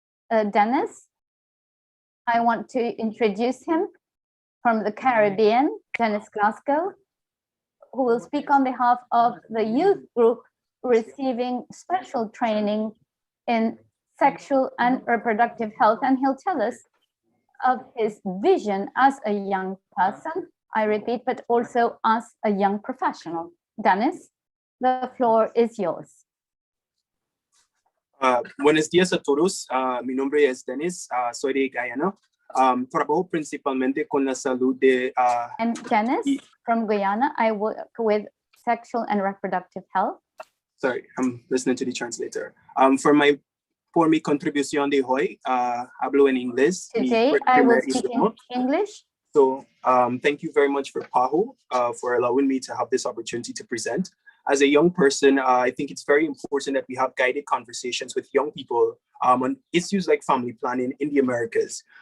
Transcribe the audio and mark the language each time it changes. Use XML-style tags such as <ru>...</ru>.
<en>Dennis, I want to introduce him from the Caribbean, Dennis Glasgow, who will speak on behalf of the youth group receiving special training in sexual and reproductive health. And he'll tell us of his vision as a young person, I repeat, but also as a young professional. Dennis, the floor is yours.</en> <es>Buenos días a todos. Mi nombre es Dennis, soy de Guyana. Trabajo principalmente con la salud de...</es> <en>I'm Dennis from Guyana. I work with sexual and reproductive health. Sorry, I'm listening to the translator.</en> <es>Por mi contribución de hoy, hablo en inglés.</es> <en>Today, I will speak in English. So thank you very much for PAHO for allowing me to have this opportunity to present. As a young person, I think it's very important that we have guided conversations with young people on issues like family planning in the Americas.</en>